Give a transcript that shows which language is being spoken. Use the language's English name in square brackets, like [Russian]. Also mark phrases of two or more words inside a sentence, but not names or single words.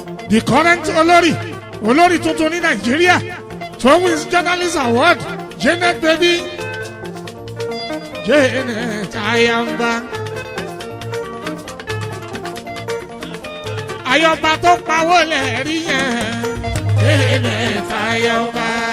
[English] The current [Yoruba] olórí, olórí tuntun ní Nàìjíríà, tó win [English] journalist award, [Yoruba] Janet Baby. Janet Ayamba. Ayamba tó pawó lẹ̀ rí yẹn. Janet Ayamba.